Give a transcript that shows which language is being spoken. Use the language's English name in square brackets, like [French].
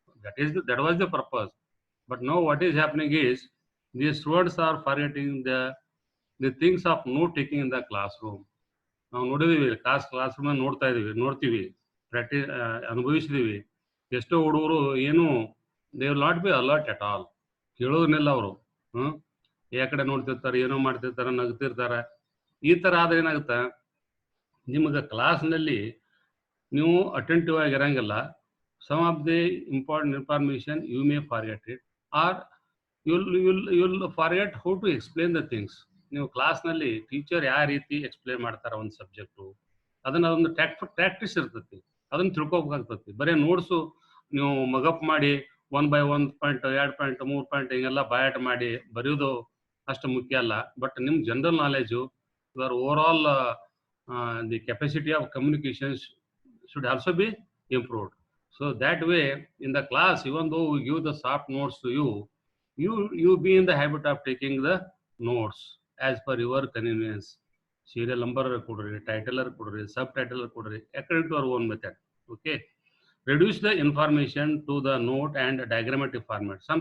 [English] That was the purpose. But now what is happening is the students are forgetting the things of note taking in the classroom. [Kannada] ನಾವು ನೋಡಿದೀವಿ, class room ನೋಡ್ತೀವಿ, practice ಅನುಭವಿಸಿದೀವಿ. ಎಷ್ಟೋ ಹುಡುಗರು ಏನು [English] they will not be alert at all, [Kannada] ಕೇಳೋದನ್ನೆಲ್ಲ ಅವರು ಯಾಕಡೆ ನೋಡ್ತಿರ್ತಾರೆ, ಏನೋ ಮಾಡ್ತಿರ್ತಾರೆ, ನಗ್ತಿರ್ತಾರೆ. ಈ ಥರ ಆದ್ರೆ ಏನಾಗುತ್ತೆ, ನಿಮಗೆ ಕ್ಲಾಸ್ನಲ್ಲಿ ನೀವು attentive ಆಗಿರಂಗಿಲ್ಲ. [English] Some of the important information you may forget it or you'll forget how to explain the things. [Kannada] ನೀವು ಕ್ಲಾಸ್ನಲ್ಲಿ ಟೀಚರ್ ಯಾವ ರೀತಿ ಎಕ್ಸ್ಪ್ಲೇನ್ ಮಾಡ್ತಾರೆ ಒಂದು ಸಬ್ಜೆಕ್ಟು, ಅದೊಂದು ಪ್ರಾಕ್ಟೀಸ್ ಇರ್ತೈತಿ, ಅದನ್ನು ತಿಳ್ಕೊಬೇಕಾಗ್ತತಿ. ಬರೀ ನೋಟ್ಸು ನೀವು ಮಗಪ್ ಮಾಡಿ 1 by 1 ಪಾಯಿಂಟ್ 2 ಪಾಯಿಂಟ್ 3 ಪಾಯಿಂಟ್ ಹಿಂಗೆಲ್ಲ ಬಯಾಟ್ ಮಾಡಿ ಬರೆಯೋದು ಅಷ್ಟು ಮುಖ್ಯ ಅಲ್ಲ. ಬಟ್ ನಿಮ್ಮ general knowledge, [English] Your overall the capacity of communications should also be improved. So that way in the class, even though we give the soft notes to you be in the habit of taking the notes as per your convenience. Serial number kodri, titler kodri, subtitler kodri, according to our own method. Okay, reduce the information to the note and diagrammatic format.